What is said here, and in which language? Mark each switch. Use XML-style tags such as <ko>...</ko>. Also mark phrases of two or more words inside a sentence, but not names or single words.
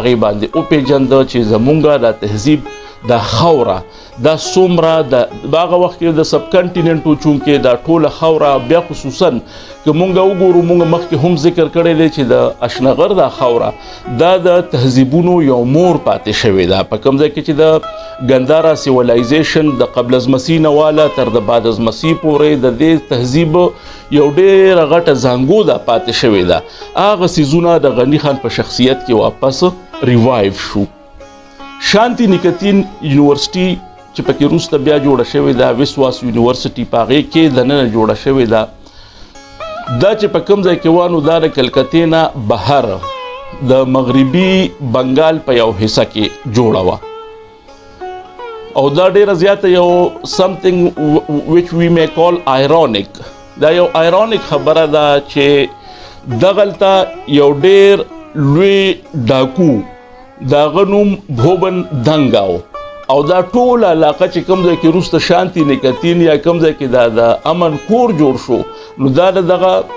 <ps>هغې باندې وپېژنده چې زمونږ دا تهذیب دا خاوره دا څومره د هغه وخت کې د سب کنټیننټ و چونکې دا ټوله خاوره بیا خصوصا که مونږ وګورو مونږ مخکې هم ذکر کړی دی چې د اشنغر دا خاوره دا د تهذیبونو یو مور پاتې شوې ده په کوم ځای کې چې د ګندارا سیولایزیشن د قبل از مسیح نه واله تر د بعد از مسیح پورې د دې تهذیب یو ډېره غټه زانګو ده پاتې شوې ده هغه څیزونه د غني خان په شخصیت کې واپس ریوایو شو. شانتی نیکتین یونیورسټي چې پکې وروسته بیا جوړه شوې ده وسواس یونیورسټي په هغې کې دننه جوړه شوې ده دا چې په کوم ځای کې وانو دا د کلکتې نه بهر د مغربي بنګال په یو حصه کې جوړه وه او دا ډېره زیاته یو</ps> <en>something which we may call ironic</en> <ps>دا یو ironic خبره ده چې دغلته یو ډېر لوی ډاکو داغه نوم بھوبن دنګاو او دا ټول علاقه چې کوم ځای کې وروسته شانتی نیکتین یا کوم ځای کې د امن کور جوړ شو نو دا دغه</ps>